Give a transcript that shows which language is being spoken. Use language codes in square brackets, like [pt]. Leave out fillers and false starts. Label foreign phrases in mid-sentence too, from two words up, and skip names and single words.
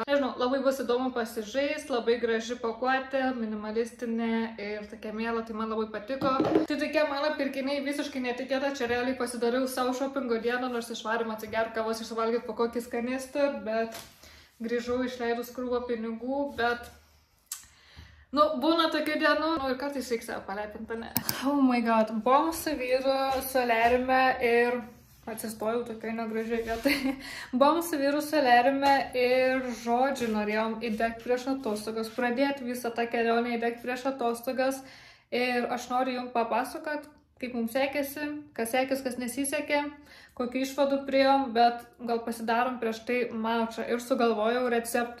[lt] Nežinau, labai bus įdomu pasižaist, labai graži pakuotė, minimalistinė ir tokia miela, tai man labai patiko. Tai tokie mano pirkiniai visiškai netikėta, čia realiai pasidariau savo shoppingo dieną, nors išvarim atsigerti kavos ir suvalgyti po kokį skanistą, bet grįžau išleidus krūvą pinigų, bet būna tokių dienų, ir kartais reikia save palepinti, ne? [en] Oh my god, [lt] buvom su vyru soliariume ir atsistojau tokiai negražiai vietai. Buvom su vyru soliariume ir žodžiu norėjom įdegti prieš atostogas, pradėti visą tą kelionę įdegti prieš atostogas ir aš noriu jums papasakot, kaip mums sekėsi, kas sekės, kas nesisekė, kokių išvadų priėjom, bet gal pasidarom prieš tai mačą ir sugalvojau receptą.